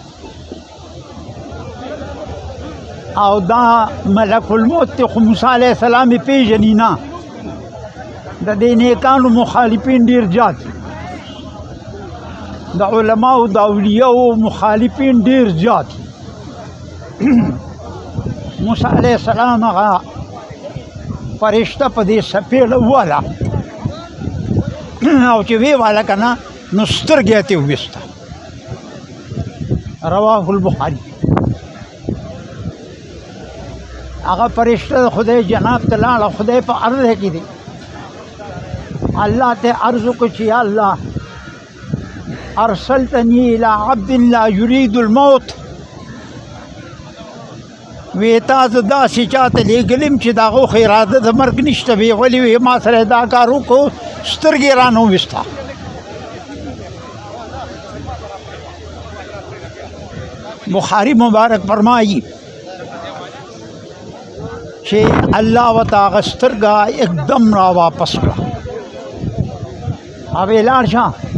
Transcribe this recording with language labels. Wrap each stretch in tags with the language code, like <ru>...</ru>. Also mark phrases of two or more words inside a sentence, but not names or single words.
<ps>او دا ملک الموت دی خو موسی</ps> <ar>علیه السلام</ar> <ps>یې پېژني نه د دې نیکانو مخالفین ډېر زیات دي د علماو د اولیاو مخالفین ډېر زیات دي موسی</ps> <ar>علیه السلام</ar> <ps>هغه فرشته په دې سپېړه وواله او چې ویې واله که نه نو سترګې یې ترې وویسته</ps> <ar>رواه البخاري</ar> <ps>هغه فرشته د خدای جناب ته لاړه خدای په عرض کې دی الله ته عرض وکړو چې یا الله</ps> <ar>ارسلتنی الى عبد لا یرید الموت</ar> <ps>وی تا زه داسې چاته لېږلم چې د هغو خو اراده د مرګ نشته وی ولې وی ما سره یې دا کار وکړو سترګې یې رانه وویسته بخاری مبارک فرمایي چې الله ورته هغه سترګه एकदम را واپس کړه او وی لاړ شه</ps>